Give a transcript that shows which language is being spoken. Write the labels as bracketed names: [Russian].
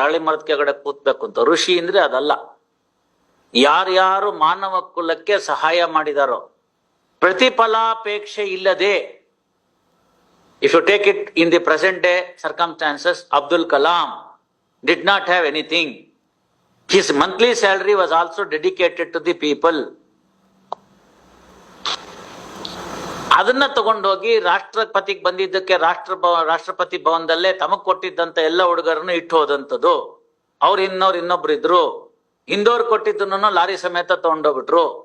[Kannada] ಹಳ್ಳಿ ಮರದ ಕೆಳಗಡೆ ಕೂತ್ಬೇಕು ಅಂತ. ಋಷಿ ಅಂದ್ರೆ ಅದಲ್ಲ. ಯಾರ್ಯಾರು ಮಾನವ ಕುಲಕ್ಕೆ ಸಹಾಯ ಮಾಡಿದಾರೋ, ಪ್ರತಿಫಲಾಪೇಕ್ಷೆ ಇಲ್ಲದೆ, [English] If you take it in the present day circumstances, Abdul Kalam did not have anything. His monthly salary was also dedicated to the people. [Kannada] ಅದನ್ನ ತಗೊಂಡೋಗಿ ರಾಷ್ಟ್ರಪತಿಗೆ ಬಂದಿದ್ದಕ್ಕೆ ರಾಷ್ಟ್ರಪತಿ ಭವನದಲ್ಲೇ ತಮಗ್ ಕೊಟ್ಟಿದ್ದಂತ ಎಲ್ಲ ಹುಡುಗರನ್ನು ಇಟ್ಟು ಹೋದಂಥದ್ದು. ಅವ್ರು ಇನ್ನೊಬ್ರು ಇದ್ರು. ಹಿಂದೋರ್ ಕೊಟ್ಟಿದ್ದನ್ನು ಲಾರಿ ಸಮೇತ ತಗೊಂಡೋಗ್ಬಿಟ್ರು.